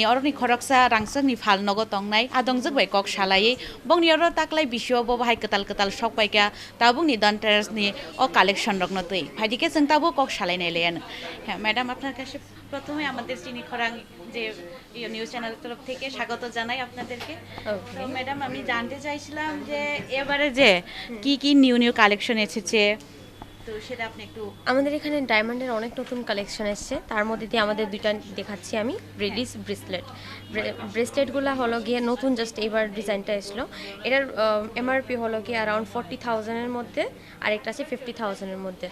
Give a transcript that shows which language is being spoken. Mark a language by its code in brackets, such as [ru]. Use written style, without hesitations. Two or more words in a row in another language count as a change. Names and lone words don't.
[brx] अरनि खरकसा रांसकनि फाल नगो तंनाय आदंजक बाय कक सालायै बंनि अर ताकलाय बिशियो बो बाहाय कताल कताल सकबायका ताबुकनि दन्टेरसनि अ कालेक्शन रखनो तै फाइदिके जों ताबु कक सालाय नायलायानो मैडम [bn] আপনার কাছে প্রথমে আমাদের চিনি খরাং যে নিউজ চ্যানেল তরফ থেকে স্বাগত জানাই আপনাদেরকে তো ম্যাডাম আমি জানতে চাইছিলাম যে এবারে যে কি কি নিউ নিউ কালেকশন এসেছে তো সেটা আপনি একটু আমাদের এখানে ডায়মন্ডের অনেক নতুন কালেকশন এসেছে তার মধ্যে দিয়ে আমাদের দুইটা দেখাচ্ছি আমি রিলিজ ব্রেসলেটগুলো হলো গিয়ে নতুন জাস্ট এবার ডিজাইনটা এসলো এটার এমআরপি হলো গিয়ে অ্যারাউন্ড 40,000-এর মধ্যে আর একটা আছে 50,000-এর মধ্যে